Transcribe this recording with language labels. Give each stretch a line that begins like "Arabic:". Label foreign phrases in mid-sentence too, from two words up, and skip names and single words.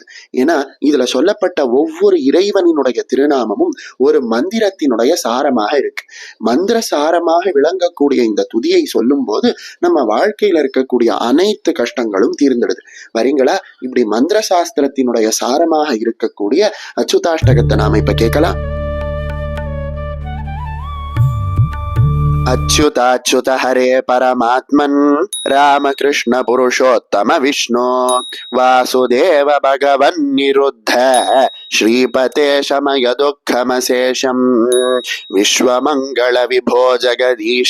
Tamil: ஏன்னா இதுல சொல்லப்பட்ட ஒவ்வொரு இறைவனினுடைய திருநாமமும் ஒரு மந்திரத்தினுடைய சாரமாக இருக்கு. மந்திர சாரமாக விளங்கக்கூடிய இந்த துதியை சொல்லும் போது நம்ம வாழ்க்கையில இருக்கக்கூடிய அனைத்து கஷ்டங்களும் தீர்ந்துடுது. வரீங்களா? இப்படி மந்திர சாஸ்திரத்தினுடைய சாரமாக இருக்கக்கூடிய அச்சுதாஷ்டகத்தை நாம இப்ப கேட்கலாம்.
Sanskrit: अच्युताच्युत हरे परमात्मन् रामकृष्ण पुरुषोत्तम विष्णु वासुदेव भगवन्निरुद्ध श्रीपते शमय दुःखमशेषम् विश्वमङ्गल विभो जगदीश